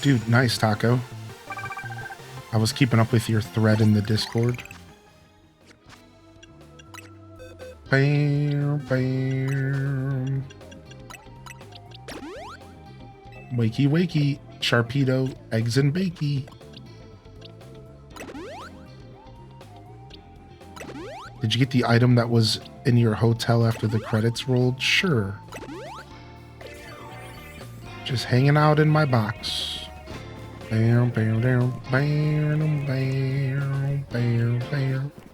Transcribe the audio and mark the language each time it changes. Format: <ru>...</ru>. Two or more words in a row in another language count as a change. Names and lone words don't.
<en>Dude, nice, Taco. I was keeping up with your thread in the Discord. Bam, bam. Wakey, wakey. Sharpedo, eggs and bakey. Did you get the item that was in your hotel after the credits rolled? Sure. Just hanging out in my box. Bam, bam, bam, bam, bam, bam, bam.</en>